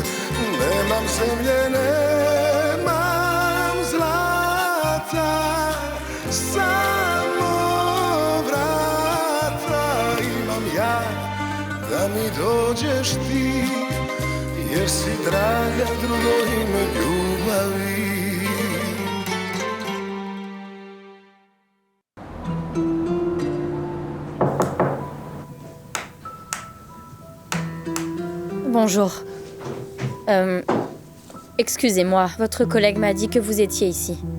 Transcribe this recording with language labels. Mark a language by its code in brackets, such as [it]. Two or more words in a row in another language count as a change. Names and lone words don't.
[sr] Nemam zemlje, nemam zlata, samo vrata imam ja, da mi dođeš ti, jer si draga drugo ime ljubavi. [fr] Bonjour. Excusez-moi, votre collègue m'a dit que vous étiez ici.